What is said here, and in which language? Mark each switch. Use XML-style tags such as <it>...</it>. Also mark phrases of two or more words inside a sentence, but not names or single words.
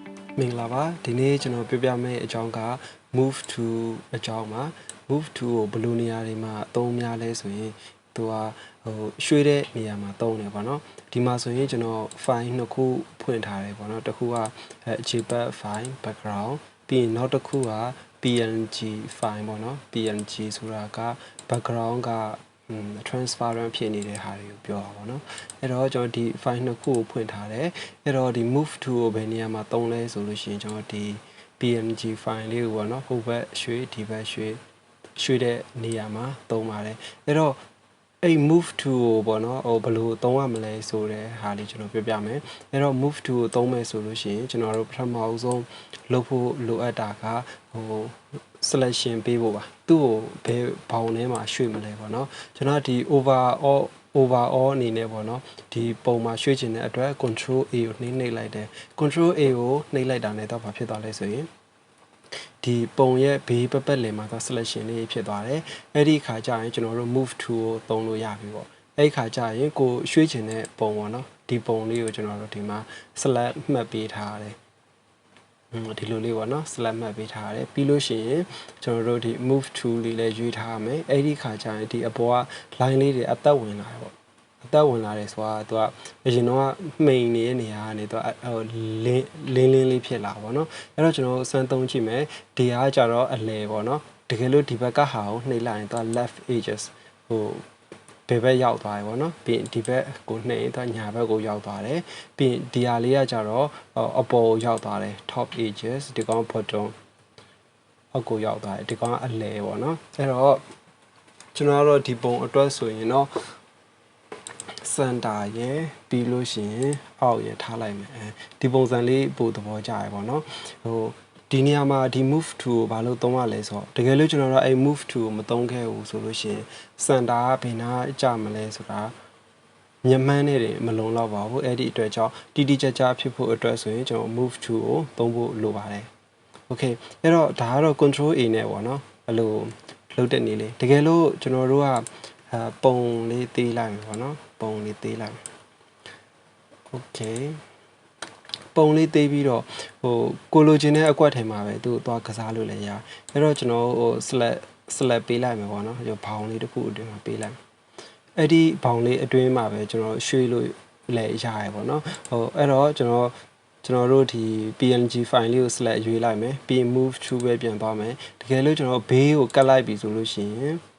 <my>မင်္ဂလာပါဒီနေ့ကျွန်တော်ပြပြမယ့်အကြောင်းက</my> <en>move to</en> <my>အကြောင်းပါ</my> <en>move to</en> <my>ကိုဘယ်လိုနေရာတွေမှာအသုံးများလဲဆိုရင်သူကရွှေ့တဲ့နေရာမှာသုံးတယ်ပေါ့နော်ဒီမှာ ဆိုရင်ကျွန်တော် file နှစ်ခုဖွင့်ထားတယ်ပေါ့နော်တစ်ခုက JPEG file background ပြီးရင်နောက်တစ်ခုက PNG file ပေါ့နော် PNG ဆိုတာက background က transparent ဖြစ်နေတဲ့ဟာတွေကိုပြောတာပေါ့နော်အဲ့တော့ကျွန်တော်ဒီ file နှစ်ခုကိုဖွင့်ထားတယ်အဲ့တော့ဒီ</my> <en>move to</en> <my>ကိုဘယ်နေရာမှာသုံးလဲဆိုလို့ရှိရင်ကျွန်တော်ဒီ PNG file လေးကိုပေါ့နော်ဟိုဘက်ရွှေ့ဒီဘက်ရွှေ့တဲ့နေရာမှာသုံးပါတယ်အဲ့တော့အဲ့</my> <en>move to</en> <my>ကိုပေါ့နော်ဘယ်လိုသုံးရမလဲဆိုတဲ့ဟာလေးကျွန်တော်ပြောပြမယ်အဲ့တော့</my> <en>move to</en> <my>ကိုသုံးမယ်ဆိုလို့ရှိရင်ကျွန်တော်တို့ပထမအဆုံးလုပ်ဖို့လိုအပ်တာက selection ပေးဖို့ပါသူ့ကိုဘယ်ဘောင်ထဲမှာရွှေ့မလဲပေါ့နော်ကျွန်တော်ဒီ overall အနေနဲ့ပေါ့နော်ဒီပုံမှာရွှေ့ချင်တဲ့အတွက် control A ကိုနှိမ့်လိုက်တယ် control A ကိုနှိမ့်လိုက်တာနဲ့တော့ဘာဖြစ်သွားလဲဆိုရင်ဒီပုံရဲ့ဘေးပတ်လည်မှာတော့ selection လေးဖြစ်သွားတယ်အဲ့ဒီခါကျရင်ကျွန်တော်တို့</my> <en>move to</en> <my>ကိုသုံးလို့ရပြီပေါ့အဲ့ဒီခါကျရင်ကိုရွှေ့ချင်တဲ့ပုံပေါ့နော်ဒီပုံလေးကိုကျွန်တော်တို့ဒီမှာ select မှတ်ပေးထားရတယ်ဒီလိုလေးပေါ့နော် select မှတ်ပေးထားရတယ်ပြီးလို့ရှိရင်ကျွန်တော်တို့ဒီ</my> <en>move to</en> <my>လေးလည်းရွေးထားရမယ်အဲ့ဒီခါကျရင်ဒီအပေါ်က line လေးတွေအသက်ဝင်လာတယ်ပေါ့အသက်ဝင်လာတယ်ဆိုတာသူကအရင်တော့မှိန်နေတဲ့နေရာကနေသူကလင်းလေးဖြစ်လာပေါ့နော်အဲ့တော့ကျွန် တော်စမ်းသုံးကြည့်မယ်ဒီကကြတော့အလဲပေါ့နော်တကယ်လို့ဒီဘက်ကဟာကိုနှိပ်လိုက်ရင်သူက</my> <en>left edges</en> <my>ဘယ်ဘက်ရောက်သွားတယ်ပေါ့နော်ပြီးရင်ဒီဘက်ကိုနှိပ်ရင်သူညာဘက်ကိုရောက်သွားတယ်ပြီးရင်ဒီဟာလေးကကြတော့ အပေါ်ကိုရောက်သွားတယ်</my> <en>top edges</en> <my>ဒီကောင် bottom အောက်ကိုရောက်သွားတယ်ဒီကောင်ကအလဲပေါ့နော်အဲ့တော့ကျွန်တော်ကတော့ဒီပုံအတွက်ဆိုရင်တော့စန်တာရယ် ပြီးလို့ရှိရင်အောက်ရယ်ထားလိုက်မယ်ဒီပုံစံလေးပို့သဘောကျရယ်ပေါ့နော်ဒီနေရာမှာဒီ</my> <en>move to</en> <my>ကိုဘာလို့သုံးရ လဲဆိုတော့တကယ်လို့ကျွန်တော်တို့အဲ့</my> <en>move to</en> <my>ကိုမသုံးခဲ့ဘူးဆိုလို့ရှိရင်စန်တာကဘယ်နာကြမလဲဆိုတာမြမှန်းနေတယ်မလုံလောက်ပါဘူးအဲ့ဒီအတွက်ကြောင့်တိတိကျကျဖြစ်ဖို့အတွက်ဆိုရင်ကျွန်တော်</my> <en>move to</en> <my>ကိုသုံးဖို့လိုပါတယ် okay အဲ့တော့ဒါကတော့ control A နဲ့ပေါ့နော်အဲ့လိုလုပ်တဲ့နေလေးတကယ်လို့ကျွန်တော်တို့ကပုံလေးသေးလိုက်မယ်ပေါ့နော်ပုံလေးသေးလိုက် okay ပုံလေးသေးပြီးတော့ကိုလိုချင်တဲ့အကွက်ထဲမှာပဲသူ့သွားကစားလို့လည်းရအဲ့တော့ကျွန်တော်select ပေးလိုက်မယ်ပေါ့နော်ဘောင်လေးတစ်ခုအတွင်းမှာပေးလိုက်အဲ့ဒီဘောင်လေးအတွင်းမှာပဲကျွန်တော်ရွှေ့လို့လည်းရရပေါ့နော်အဲ့တော့ကျွန်တော်တို့ဒီ PNG file လေးကို select ရွေးလိုက်မယ်ပြီး</my> <en>move to</en> <my>ပဲပြန်သွားမယ်တကယ်လို့ကျွန်တော်ဘေးကိုကတ်လိုက်ပြီဆိုလို့ရှိရင်</my>